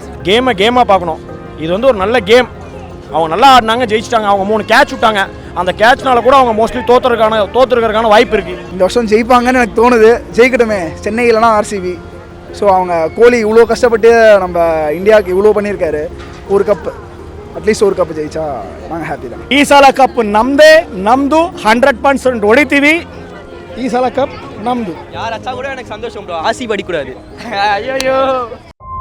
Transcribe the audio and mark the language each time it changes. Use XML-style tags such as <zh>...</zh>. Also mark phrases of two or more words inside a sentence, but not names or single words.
<ta>கேமாக பார்க்கணும். இது வந்து ஒரு நல்ல கேம். அவங்க நல்லா ஆடினாங்க, ஜெயிச்சிட்டாங்க. அவங்க 3 கேட்ச் விட்டாங்க. அந்த கேட்ச்னால கூட அவங்க மோஸ்ட்லி தோத்துறதுக்கான வாய்ப்பு இருக்குது. இந்த வருஷம் ஜெயிப்பாங்கன்னு எனக்கு தோணுது. ஜெயிக்கட்டுமே. சென்னை இல்லைனா ஆர்சிபி. ஸோ அவங்க கோலி இவ்வளோ கஷ்டப்பட்டு நம்ம இந்தியாவுக்கு இவ்வளோ பண்ணியிருக்காரு. ஒரு கப்,</ta> <kn>ಅಟ್ಲೀಸ್ಟ್ ஒரு ಕಪ್ ಜಯಿಸಾ ನಾನು ಹ್ಯಾಪಿ தான். ಈ ಸಲ ಕಪ್ ನಮ್ಮದೇ, ನಮ್ಮದು 100% ಹೊಡಿತೀವಿ. ಈ ಸಲ ಕಪ್ ನಮ್ಮದು.</kn> <ta>யார் அச்சா கூட எனக்கு சந்தோஷம் ப்ரோ. ஆர்சிபி அடிக்கூடாது. ஐயோ</ta>